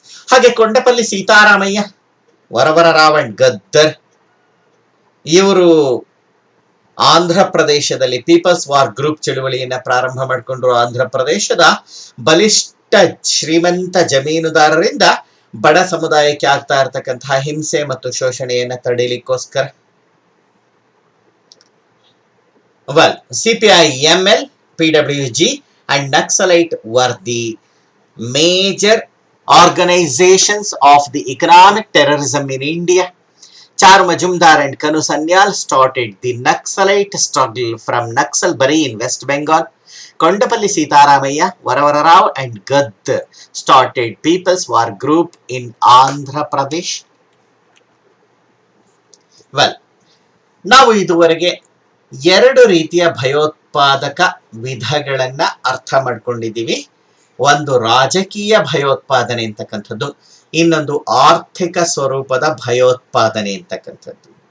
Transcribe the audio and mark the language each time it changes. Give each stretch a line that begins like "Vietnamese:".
Kannada: ಹಾಗೆ ಕೊಂಡಪಲ್ಲಿ ಸೀತಾರಾಮಯ್ಯ, ವರವರ ರಾವಣ್ ಗದ್ದರ್, ಇವರು ಆಂಧ್ರ ಪ್ರದೇಶದಲ್ಲಿ ಪೀಪಲ್ಸ್ ವಾರ್ ಗ್ರೂಪ್ ಚಳುವಳಿಯನ್ನ ಪ್ರಾರಂಭ ಮಾಡಿಕೊಂಡ್ರು. ಆಂಧ್ರ ಪ್ರದೇಶದ ಬಲಿಷ್ಠ ಶ್ರೀಮಂತ ಜಮೀನುದಾರರಿಂದ ಬಡ ಸಮುದಾಯಕ್ಕೆ ಆಗ್ತಾ ಇರತಕ್ಕಂತಹ ಹಿಂಸೆ ಮತ್ತು ಶೋಷಣೆಯನ್ನ ತಡೆಯಲಿಕ್ಕೋಸ್ಕರ.
English: Well, CPI-ML, PWG and Naxalite were the major organizations of the economic terrorism in India. Charu Majumdar and Kanu Sanyal started the Naxalite struggle from Naxalbari in West Bengal. Kondapalli Sitaramaya, Varavara Rao and Gaddar started People's War Group in Andhra Pradesh.
Kannada: Well, ನಾವು ಇದುವರೆಗೆ ಎರಡು ರೀತಿಯ ಭಯೋತ್ಪಾದಕ ವಿಧಗಳನ್ನ ಅರ್ಥ ಮಾಡ್ಕೊಂಡಿದ್ದೀವಿ. ಒಂದು ರಾಜಕೀಯ ಭಯೋತ್ಪಾದನೆ ಅಂತಕ್ಕಂಥದ್ದು, ಇನ್ನೊಂದು ಆರ್ಥಿಕ ಸ್ವರೂಪದ ಭಯೋತ್ಪಾದನೆ ಅಂತಕ್ಕಂಥದ್ದು.